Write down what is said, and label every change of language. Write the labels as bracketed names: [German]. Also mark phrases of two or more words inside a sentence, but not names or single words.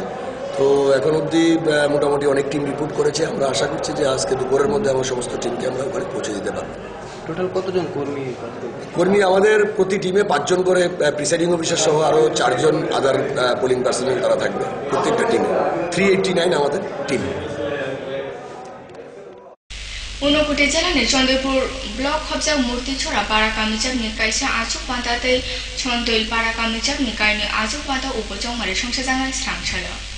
[Bangla] তো এখন অবধি মোটামুটি অনেক টিম রিপোর্ট করেছে, আমরা আশা করছি যে আজকে দুপুরের মধ্যে আমার সমস্ত টিমকে আমরা ওখানে পৌঁছে দিতে পারবো। টোটাল কতজন কর্মী আমাদের প্রতি টিমে 5 জন করে প্রিসাইডিং অফিসার সহ আরো 4 জন আদার পোলিং পার্সোনাল তারা থাকবে প্রত্যেকটা টিমে। 389 আমাদের টিম। [Kok Borok] Unokuti jalani Chondoipur block hobja murti chora para kamijak ni kaisa achuk pantate Chondoil para kamijak ni kaini achuk panta upojong mari songsajangai srangsalo.